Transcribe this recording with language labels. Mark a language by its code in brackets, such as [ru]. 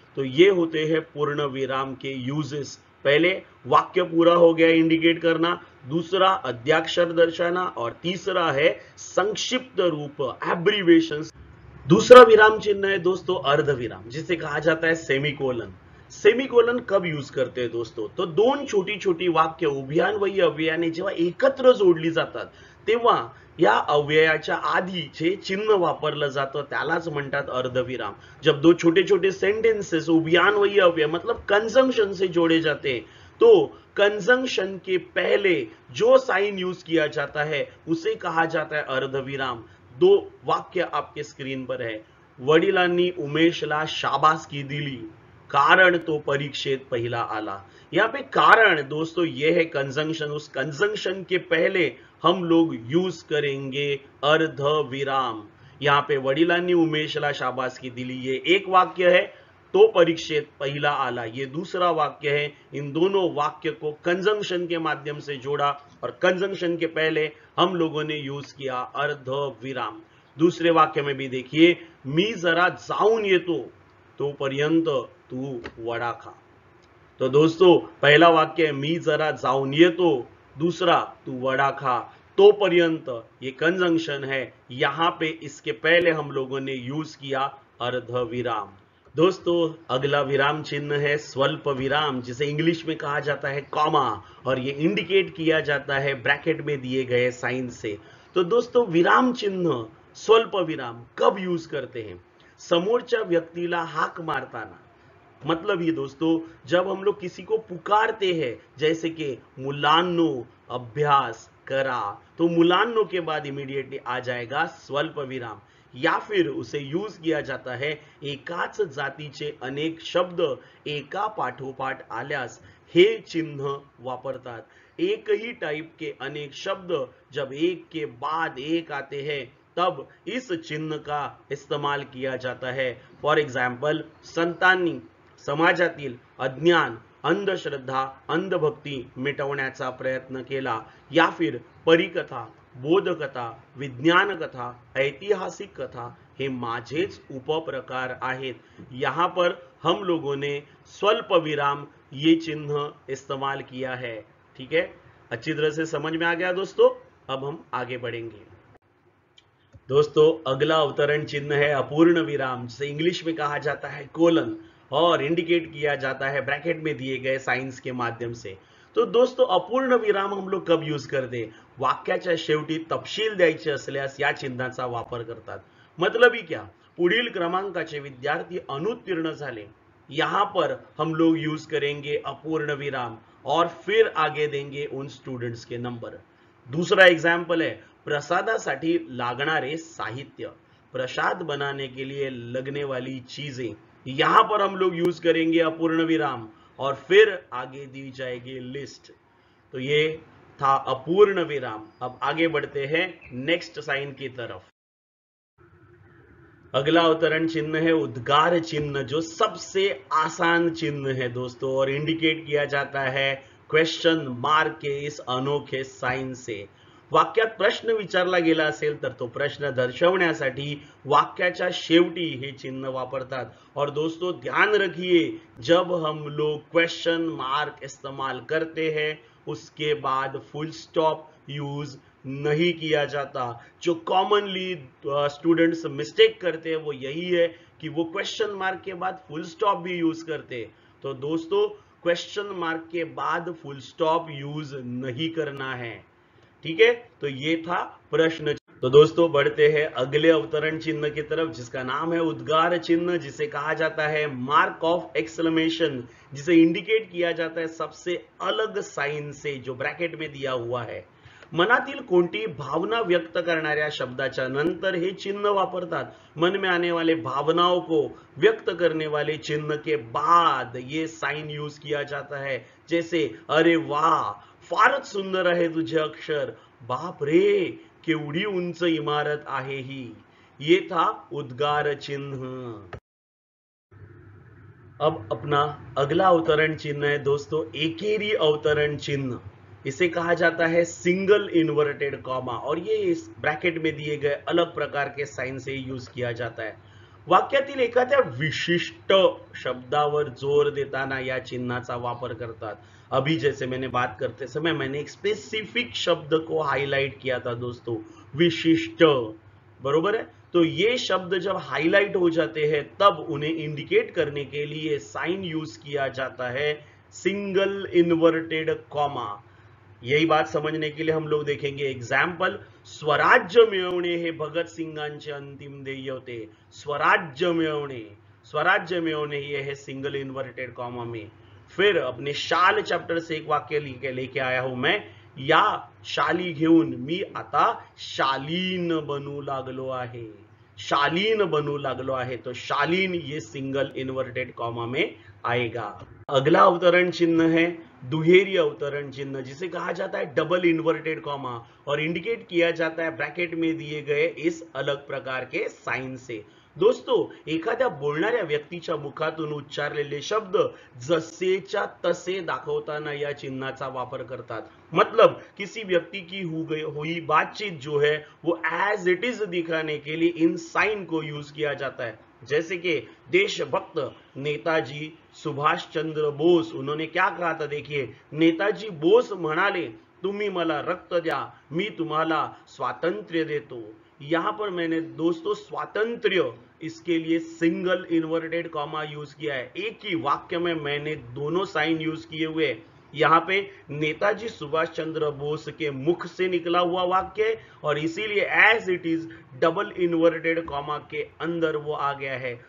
[hi] तो ये होते हैं पूर्ण विराम के यूजेस। पहले वाक्य पूरा हो गया इंडिकेट करना, दूसरा अद्याक्षर दर्शाना, और तीसरा है संक्षिप्त रूप एब्रीवेशंस। दूसरा विराम चिन्ह है दोस्तों अर्ध विराम, जिसे कहा जाता है सेमीकोलन। सेमीकोलन कब यूज करते हैं दोस्तों? [mr] तो 2 छोटी छोटी वाक्य उभयान्वयी अव्ययाने जेव्हा एकत्र जोडली जातात तेव्हा या अव्ययाच्या आधी जे चिन्ह वापरलं जातं त्यालाच म्हणतात अर्धविराम। [hi] जब 2 छोटे छोटे सेंटेंसेस उभयान्वयी अव्यय मतलब कंजंक्शन से जोड़े जाते हैं, तो कंजंक्शन के पहले जो साइन यूज किया जाता है उसे कहा जाता है अर्धविराम। 2 वाक्य आपके स्क्रीन पर है। [mr] वडिलांनी उमेशला शाबासकी दिली कारण तो परीक्षेत पहिला आला। [hi] यहाँ पे कारण दोस्तों ये है कंजंक्शन, उस कंजंक्शन के पहले हम लोग यूज करेंगे अर्ध विराम। यहाँ पे [mr] वडिलांनी उमेशला शाबासकी दिली [hi] ये एक वाक्य है, तो [mr] परीक्षेत पहिला आला [hi] ये दूसरा वाक्य है। इन दोनों वाक्य को कंजंक्शन के माध्यम से जोड़ा और कंजंक्शन के पहले हम लोगों ने यूज किया अर्ध विराम। दूसरे वाक्य में भी देखिए, [mr] मी जरा जाऊन येतो तोपर्यंत तू वडा खा। [hi] तो दोस्तों पहला वाक्य है [mr] मी जरा जाऊन येतो, [hi] दूसरा [mr] तू वडा खा, [hi] तोपर्यंत ये कंजंक्शन है। यहां पे इसके पहले हम लोगों ने यूज किया अर्ध विराम। दोस्तों अगला विराम चिन्ह है स्वल्प विराम, जिसे इंग्लिश में कहा जाता है कॉमा, और ये इंडिकेट किया जाता है ब्रैकेट में दिए गए साइन से। तो दोस्तों विराम चिन्ह स्वल्प विराम कब यूज करते हैं? [mr] समोरच्या व्यक्तीला हाक मारताना। [hi] मतलब ये दोस्तों जब हम लोग किसी को पुकारते हैं, जैसे कि [mr] मुलान्नो अभ्यास करा, [hi] तो मुलान्नो के बाद इमीडिएटली आ जाएगा स्वल्प विराम। या फिर उसे यूज किया जाता है [mr] एकाच जातीचे अनेक शब्द एका पाठोपाठ आल्यास हे चिन्ह वापरतात। [hi] एक ही टाइप के अनेक शब्द जब एक के बाद एक आते हैं तब इस चिन्ह का इस्तेमाल किया जाता है। [mr] फॉर एग्जाम्पल, संतांनी समाजातील अज्ञान, अंधश्रद्धा, अंधभक्ती मिटवण्याचा प्रयत्न केला, या फिर परिकथा, बोधकथा, विज्ञान कथा, ऐतिहासिक कथा हे माझेच उपप्रकार आहेत। [hi] यहां पर हम लोगों ने स्वल्प विराम ये चिन्ह इस्तेमाल किया है। ठीक है, अच्छी तरह से समझ में आ गया दोस्तों। अब हम आगे बढ़ेंगे। दोस्तों, अगला अवतरण चिन्ह है अपूर्ण विराम, जिसे इंग्लिश में कहा जाता है कोलन, और इंडिकेट किया जाता है ब्रैकेट में दिए गए साइंस के माध्यम से। तो दोस्तों, अपूर्ण विराम हम लोग कब यूज करते? [mr] वाक्याच्या शेवटी तपशील द्यायचे असल्यास या चिन्हाचा वापर करतात। [hi] मतलब ही क्या? [mr] पुढील क्रमांकाचे विद्यार्थी अनुत्तीर्ण झाले, [hi] यहां पर हम लोग यूज करेंगे अपूर्ण विराम और फिर आगे देंगे उन स्टूडेंट्स के नंबर। दूसरा एग्जाम्पल है [mr] प्रसादासाठी लागणारे साहित्य, [hi] प्रसाद बनाने के लिए लगने वाली चीजें, यहां पर हम लोग यूज करेंगे अपूर्ण विराम और फिर आगे दी जाएगी लिस्ट। तो ये था अपूर्ण विराम। अब आगे बढ़ते हैं नेक्स्ट साइन की तरफ। अगला अवतरण चिन्ह है उद्गार चिन्ह, जो सबसे आसान चिन्ह है दोस्तों, और इंडिकेट किया जाता है क्वेश्चन मार्क के इस अनोखे साइन से। [mr] वाक्यात प्रश्न विचारला गेला असेल तर तो प्रश्न दर्शवण्यासाठी वाक्याच्या शेवटी हे चिन्ह वापरतात। [hi] और दोस्तों ध्यान रखिए, जब हम लोग क्वेश्चन मार्क इस्तेमाल करते हैं उसके बाद फुल स्टॉप यूज नहीं किया जाता। जो कॉमनली स्टूडेंट्स मिस्टेक करते हैं वो यही है कि वो क्वेश्चन मार्क के बाद फुल स्टॉप भी यूज करते। तो दोस्तों, क्वेश्चन मार्क के बाद फुल स्टॉप यूज नहीं करना है। ठीक है, तो ये था प्रश्न। तो दोस्तों बढ़ते हैं अगले अवतरण चिन्ह की तरफ, जिसका नाम है उद्गार चिन्ह, जिसे कहा जाता है मार्क ऑफ एक्सक्लेमेशन, जिसे इंडिकेट किया जाता है सबसे अलग साइन से जो ब्रैकेट में दिया हुआ है। [mr] मनातील कोणती भावना व्यक्त करणाऱ्या शब्दाच्या नंतर हे चिन्ह वापरतात। [hi] मन में आने वाले भावनाओं को व्यक्त करने वाले चिन्ह के बाद ये साइन यूज किया जाता है। [mr] जैसे अरे वाह, फारच सुंदर आहे तुझे अक्षर, बाप रे केवढी उंच इमारत आहे ही। [hi] ये था उद्गार चिन्ह। अब अपना अगला अवतरण चिन्ह है दोस्तों एकेरी अवतरण चिन्ह। इसे कहा जाता है सिंगल इन्वर्टेड कॉमा, और ये इस ब्रैकेट में दिए गए अलग प्रकार के साइन से यूज किया जाता है। [mr] वाक्यातील एखाद्या विशिष्ट शब्दावर जोर देताना या चिन्हाचा वापर करतात। [hi] अभी जैसे मैंने बात करते समय मैंने एक स्पेसिफिक शब्द को हाईलाइट किया था दोस्तों, विशिष्ट, बरोबर है। तो ये शब्द जब हाईलाइट हो जाते हैं तब उन्हें इंडिकेट करने के लिए साइन यूज किया जाता है सिंगल इन्वर्टेड कॉमा। यही बात समझने के लिए हम लोग देखेंगे एग्जाम्पल, [mr] स्वराज्य मिळवणे हे भगत सिंगांचे अंतिम ध्येय होते। स्वराज्य मिळवणे, स्वराज्य मिळवणे [hi] ये है सिंगल इन्वर्टेड कॉमा में। फिर अपने शाल चैप्टर से एक वाक्य लेके आया हूं मैं, [mr] या शाली घेऊन मी आता शालीन बनू लागलो आहे, शालीन बनू लागलो आहे। [hi] तो शालीन ये सिंगल इन्वर्टेड कॉमा में आएगा। अगला अवतरण चिन्ह है दुहेरी अवतरण चिन्ह, जिसे कहा जाता है डबल इन्वर्टेड कॉमा, और इंडिकेट किया जाता है ब्रैकेट में दिए गए इस अलग प्रकार के साइन से। [mr] दोस्तों, एखाद्या बोलणाऱ्या व्यक्तीच्या मुखातून उच्चारलेले शब्द जसेच्या तसे दाखवताना या चिन्हाचा वापर करतात। [hi] मतलब किसी व्यक्ति की हुई बातचीत जो है वो एज इट इज दिखाने के लिए इन साइन को यूज किया जाता है। जैसे कि देशभक्त नेताजी सुभाष चंद्र बोस, उन्होंने क्या कहा था, देखिए, [mr] नेताजी बोस म्हणाले तुम्ही मला रक्त द्या, मी तुम्हाला स्वातंत्र्य देतो। [hi] यहां पर मैंने दोस्तों स्वातंत्र्य, इसके लिए सिंगल इन्वर्टेड कॉमा यूज किया है। एक ही वाक्य में मैंने दोनों साइन यूज किए हुए। यहां पे नेताजी सुभाष चंद्र बोस के मुख से निकला हुआ वाक्य, और इसीलिए as it is double inverted comma के अंदर वो आ गया है।